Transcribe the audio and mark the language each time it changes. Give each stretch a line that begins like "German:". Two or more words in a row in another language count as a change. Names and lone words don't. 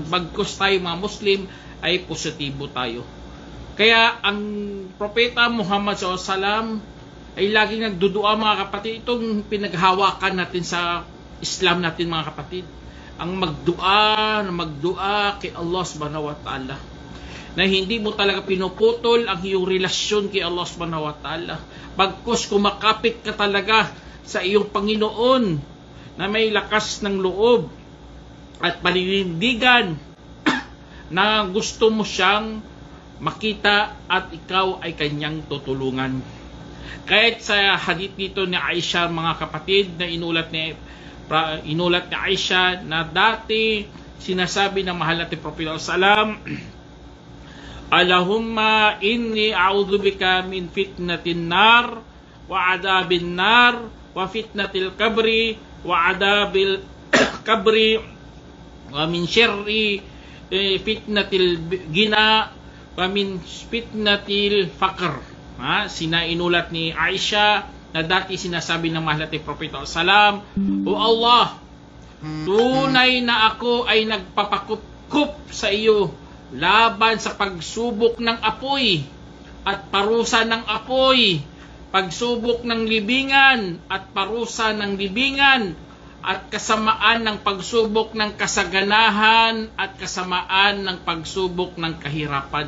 Filipino: Bagkus tayo mga Muslim ay positibo tayo. Kaya ang Propeta Muhammad SAW ay laging nagdudua mga kapatid. Itong pinaghawakan natin sa Islam natin mga kapatid, ang magdua kay Allah
Arabic: سبحانه وتعالى,
Filipino: na hindi mo talaga pinuputol ang iyong relasyon kay Allah
Arabic: سبحانه وتعالى.
Filipino: Bagkus kumakapit ka talaga sa iyong Panginoon na may lakas ng loob at paninindigan na gusto mo siyang makita at ikaw ay kanyang tutulungan. Kahit sa hadith nito ni Aisha mga kapatid, na inulat ni Aisha na dati sinasabi ng mahal natin Propeta Salam,
Arabic: اللهم إني أعوذ بك من فتنة النار وعذاب النار وفتنة القبر وعذاب القبر ومن شر فتنة الغنى ومن فتنة الفقر.
Filipino: Sinainulat ni Aisha na dati sinasabi ng mahal nating Propeta Salam, O Allah, tunay na ako ay nagpapakup sa iyo laban sa pagsubok ng apoy at parusa ng apoy, pagsubok ng libingan at parusa ng libingan, at kasamaan ng pagsubok ng kasaganahan at kasamaan ng pagsubok ng kahirapan.